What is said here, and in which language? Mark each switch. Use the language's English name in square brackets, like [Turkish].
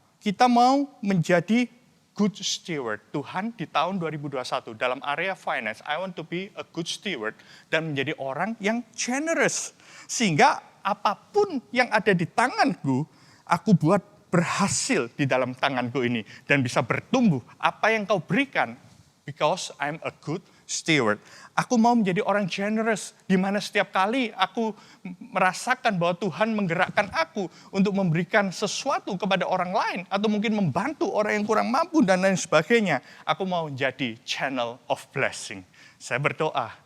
[Indonesian] Kita mau menjadi good steward Tuhan di tahun 2021. Dalam area finance, [English] I want to be a good steward [Indonesian] dan menjadi orang yang generous. Sehingga apapun yang ada di tanganku, aku buat berhasil di dalam tanganku ini. Dan bisa bertumbuh apa yang kau berikan. [English] Because I'm a good steward. [Indonesian] Aku mau menjadi orang generous, di mana setiap kali aku merasakan bahwa Tuhan menggerakkan aku untuk memberikan sesuatu kepada orang lain, atau mungkin membantu orang yang kurang mampu dan lain sebagainya. Aku mau menjadi [English] channel of blessing. [Indonesian] Saya berdoa